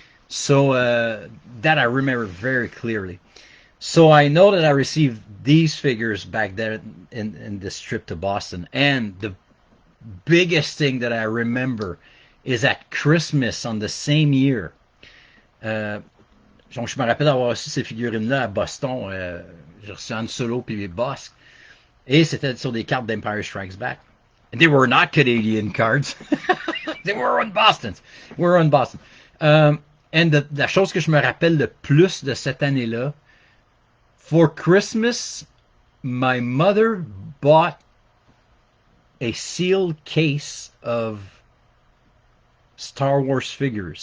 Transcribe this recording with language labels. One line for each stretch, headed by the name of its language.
English: So that I remember very clearly. So I know that I received these figures back there in this trip to Boston, and the biggest thing that I remember is at Christmas on the same year.
French: Donc je me rappelle d'avoir reçu ces figurines-là à Boston. J'ai reçu Han Solo puis Bosk. Et c'était sur des cartes d'Empire Strikes Back.
English: And they were not Canadian cards. They were on Boston. We're on Boston. And
French: la chose que je me rappelle le plus de cette année-là,
English: for Christmas, my mother bought a sealed case of Star Wars figures.